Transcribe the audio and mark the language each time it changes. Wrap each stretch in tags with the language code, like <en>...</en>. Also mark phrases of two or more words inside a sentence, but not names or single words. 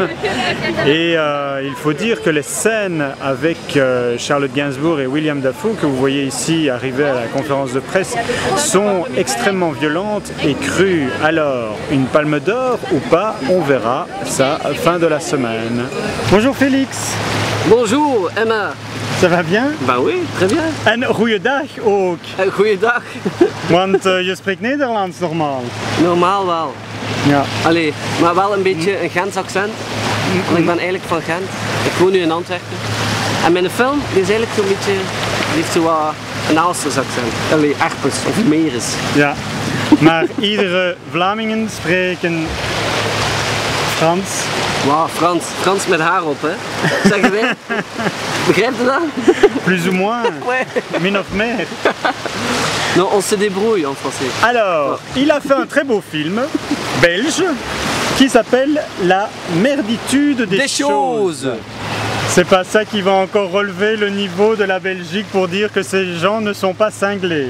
<fr>Et il faut dire que les scènes avec Charlotte Gainsbourg et William Dafoe, que vous voyez ici arriver à la conférence de presse, sont extrêmement violentes et crues. Alors, une palme d'or ou pas, on verra ça fin de la semaine. Bonjour Félix. Bonjour Emma. Ça va bien? Bah oui, très bien.</fr> <nl>En goeiedag ook. Goeiedag. Want je spreekt Nederlands normaal. Normaal wel. Ja. Allee, maar wel een beetje een Gens accent. Want ik ben eigenlijk van Gent. Ik woon nu in Antwerpen. En mijn film die is eigenlijk zo'n beetje, die heeft zo wat een Aalsters accent. Allee, Erpers of Meres. Ja, maar iedere Vlamingen spreken Frans. Wauw, Frans met haar op, hè. Zeggen wij. Begrijp je dat?</nl> <fr>Plus ou moins, Ouais.</fr> <nl>min of meer.</nl> <fr>Non, on se débrouille en français. Alors, il a fait un très beau film, belge, qui s'appelle La merditude des choses. C'est pas ça qui va encore relever le niveau de la Belgique pour dire que ces gens ne sont pas cinglés.</fr>